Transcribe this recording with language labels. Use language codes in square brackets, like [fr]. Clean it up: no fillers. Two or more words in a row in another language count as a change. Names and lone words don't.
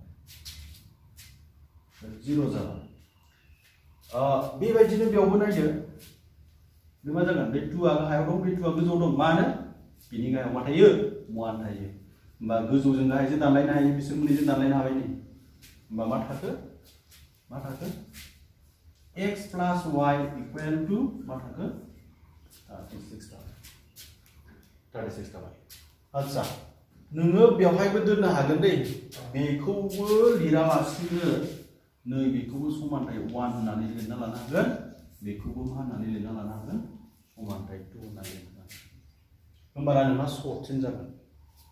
[brx] जाबाय बेबायदिनो बेयावबो नायदो बे मा जागोन बे 2 आ गाहायाव दं बे 2 आ गोजौआव दं मानो बिनि गाहायाव मा थायो 1 थायो होमबा गोजौजों गाहायजों दानलायनो हायो बिसोर मोननैजों दानलायनो हाबाय नै होमबा मा थाखो [en] x plus y equal to [brx] मा थाखो 36 थाबाय आच्छा नोङो बेवहायबो दोननो हागोन दे बेखौबो लिरालासिनो नै बेखौबो समानथाय 1 होननानै लिरना लानो हागोन बेखौबो मा होननानै लिरना लानो हागोन समानथाय 2 होननानै लिरना लानो हागोन होमबाना नोंहा सर्टसिन जागोन